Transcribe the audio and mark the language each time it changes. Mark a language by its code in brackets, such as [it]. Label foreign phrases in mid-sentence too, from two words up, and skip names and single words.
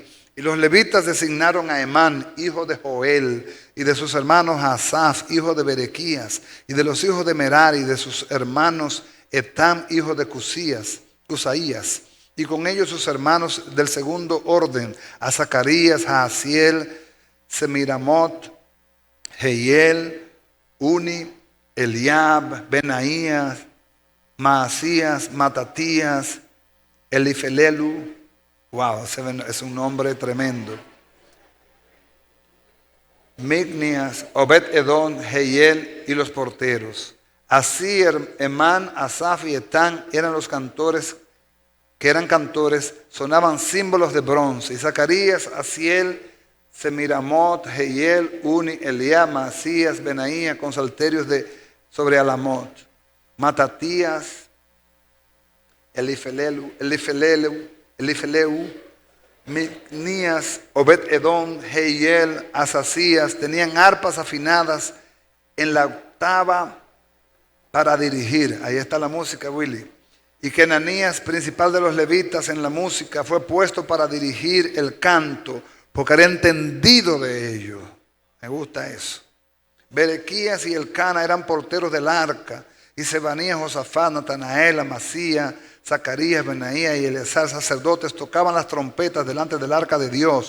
[es] Y los levitas designaron a Emán, hijo de Joel, y de sus hermanos a Asaf, hijo de Berequías, y de los hijos de Merari, y de sus hermanos Etam, hijo de Cusaías, y con ellos sus hermanos del segundo orden, a Zacarías, a Asiel, Semiramot, Jehiel, Uni, Eliab, Benaías, Maasías, Matatías, Elifelelu. Wow, es un nombre tremendo. Mignias, Obed-Edom, Jehiel y los porteros. Así Emán, Asaf y Etán eran los cantores, que eran cantores, sonaban símbolos de bronce. Y Zacarías, Asiel, Semiramot, Jehiel, Uni, Eliab, Maasías, Benaía, con salterios sobre Alamot. Matatías, Elifeleu, Mignías, Obed-Edom, Jehiel, Asasías, tenían arpas afinadas en la octava para dirigir. Ahí está la música, Willy. Y que Ananías, principal de los levitas en la música, fue puesto para dirigir el canto, porque era entendido de ello. Me gusta eso. Berequías y Elcana eran porteros del arca, y Sebanías, Josafat, Natanael, Amasías, Zacarías, Benaía y Eleazar, sacerdotes, tocaban las trompetas delante del arca de Dios.